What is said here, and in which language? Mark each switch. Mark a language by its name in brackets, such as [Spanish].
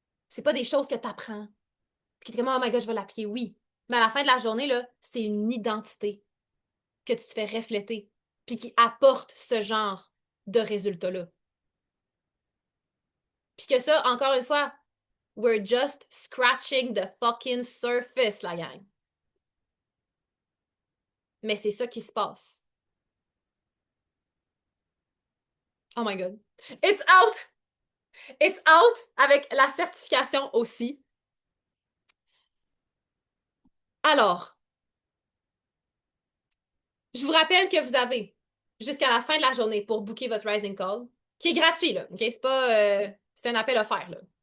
[French] C'est pas des choses que tu apprends. Puis tu es comme, [English] oh my god, [French] je vais l'appliquer. Oui. Mais à la fin de la journée, là, c'est une identité que tu te fais refléter. Puis qui apporte ce genre de résultats-là. Puis que ça, encore une fois, [English] We're just scratching the fucking surface, [French] la gang. Mais c'est ça qui se passe. [English] Oh my god. It's out! It's out [French] avec la certification aussi. Alors, je vous rappelle que vous avez jusqu'à la fin de la journée pour booker votre Rising Call, qui est gratuit, là. OK? C'est pas... c'est un appel offert, là.